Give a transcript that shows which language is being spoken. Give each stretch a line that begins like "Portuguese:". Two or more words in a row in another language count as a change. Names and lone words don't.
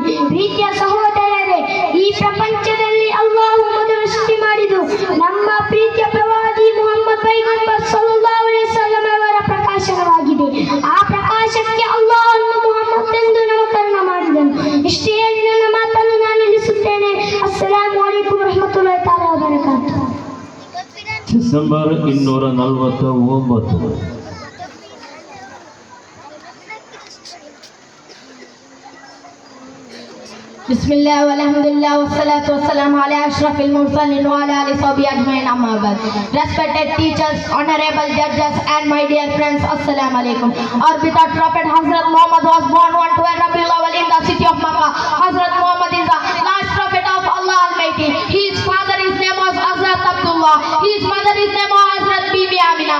Kannada: ಪ್ರೀತಿಯ ಸಹೋದರರೇ, ಈ ಪ್ರಪಂಚದಲ್ಲಿ ಅಲ್ಲಾಹು ಮೊದಲು ಸೃಷ್ಟಿ ಮಾಡಿದ್ದು ನಮ್ಮ ಪ್ರೀತಿಯ ಪ್ರವಾದಿ ಮುಹಮ್ಮದ್ ಪೈಗಂಬರ್
Arabic: صلى الله عليه وسلم
Kannada: ಅವರ ಪ್ರಕಾಶನವಾಗಿದೆ. ಆ ಪ್ರಕಾಶಕ್ಕೆ ಅಲ್ಲಾಹನು ಮುಹಮ್ಮದ್ ಎಂದು ನಾಮಕರಣ ಮಾಡಿದನು. ಇಷ್ಟೇ ಹೇಳಿ ನನ್ನ ಮಾತನ್ನು ನಾನು ನಿಲ್ಲಿಸುತ್ತೇನೆ.
Arabic: السلام عليكم ورحمة الله تعالى وبركاته.
Kannada: ಡಿಸೆಂಬರ್ 249.
Arabic: بسم الله والحمد لله والصلاة والسلام على أشرف المرسلين وعلى آله وصحبه أجمعين أما بعد.
English: Respected teachers, honorable judges and my dear friends,
Arabic: السلام عليكم.
English: Our beloved prophet Hazrat Muhammad was born on 12 Rabiul Awwal in the city of Makkah. Hazrat Muhammad is the last prophet of Allah Almighty. His father is name was Hazrat Abdullah. His mother is name was Hazrat Bibi Amina.